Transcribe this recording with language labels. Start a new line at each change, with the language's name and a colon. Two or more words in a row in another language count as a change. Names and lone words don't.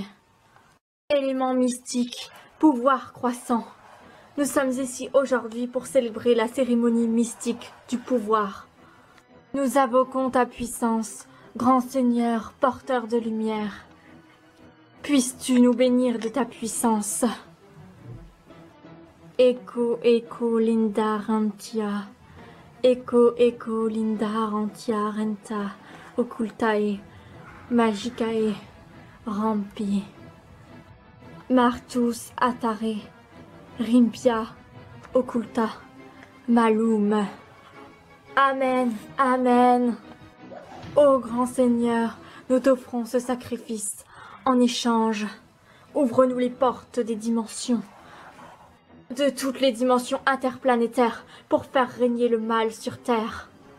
French: Élément mystique, pouvoir croissant. Nous sommes ici aujourd'hui pour célébrer la cérémonie mystique du pouvoir. Nous invoquons ta puissance, grand Seigneur, porteur de lumière. Puisses-tu nous bénir de ta puissance? Echo, echo, linda, rantia. Echo, echo, linda, rantia, renta. Occultae, magicae, rampi. Martus, atare. Rimpia, occulta, malum. Amen, amen. Ô grand Seigneur, nous t'offrons ce sacrifice. En échange, ouvre-nous les portes des dimensions. de toutes les dimensions interplanétaires pour faire régner le mal sur Terre.